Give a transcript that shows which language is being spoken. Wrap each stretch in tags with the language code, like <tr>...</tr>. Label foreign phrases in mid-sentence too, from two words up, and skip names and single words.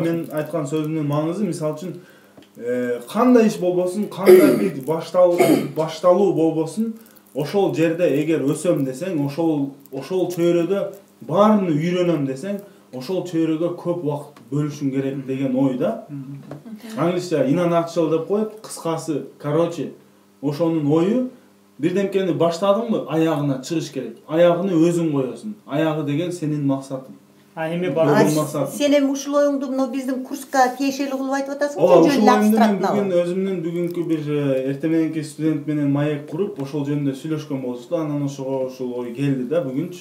<ky>Мен айткан сөзүмдүн маңызы, мисалы үчүн, кандай иш болбосун, кандай бир башталуу болбосун, ошол жерде эгер өсөм десең, ошол чөйрөдө баарын үйрөнөм десең, ошол чөйрөгө көп убакыт бөлүшүң керек деген ой да. Англисча</ky> <en>in a nutshell</en> <ky>деп коет, кыскасы, короче, ошонун ою бирдемкени баштадыңбы, аягына чыгыш керек. Аягыны өзүң коесуң. Аягы деген сенин максатың. Эме бар. Сен эми ушул оюңду мына биздин курска тиешелүү кылып айтып атасың же жөн абстрактно? Бүгүн өзүмдүн бүгүнкү бир эртең мененки студент менен маек куруп, ошол жөнүндө сүйлөшкөн болчу да, анан ошол ой келди да бүгүнчү.</ky>